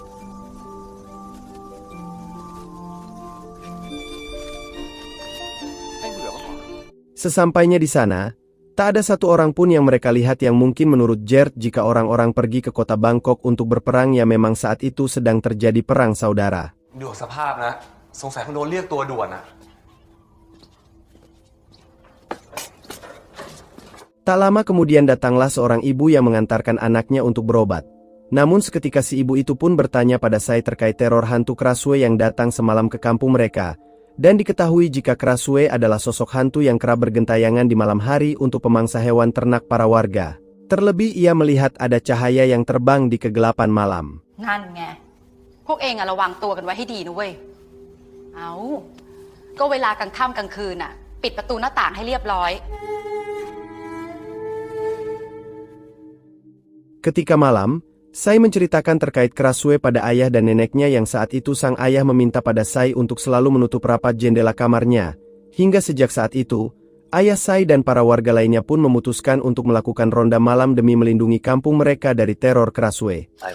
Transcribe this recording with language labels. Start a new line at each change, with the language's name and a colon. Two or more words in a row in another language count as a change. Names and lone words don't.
Indonesian: Sesampainya di sana, tak ada satu orang pun yang mereka lihat yang mungkin menurut Gert jika orang-orang pergi ke kota Bangkok untuk berperang ya memang saat itu sedang terjadi perang saudara.
Thai: ดูสภาพนะสงสัยคงโดนเรียกตัวด่วนนะ
Indonesian: Tak lama kemudian datanglah seorang ibu yang mengantarkan anaknya untuk berobat. Namun seketika si ibu itu pun bertanya pada Sai terkait teror hantu Krasue yang datang semalam ke kampung mereka. Dan diketahui jika Krasue adalah sosok hantu yang kerap bergentayangan di malam hari untuk pemangsa hewan ternak para warga. Terlebih ia melihat ada cahaya yang terbang di kegelapan malam.
Thai: นั่นไงพวกเองอะระวังตัวกันไว้ให้ดีนะเว้ยเอาก็เวลากลางค่ำกลางคืนอะปิดประตูหน้าต่างให้เรียบร้อย
Indonesian: Ketika malam, Sai menceritakan terkait Krasue pada ayah dan neneknya yang saat itu sang ayah meminta pada Sai untuk selalu menutup rapat jendela kamarnya. Hingga sejak saat itu, ayah Sai dan para warga lainnya pun memutuskan untuk melakukan ronda malam demi melindungi kampung mereka dari teror Krasue.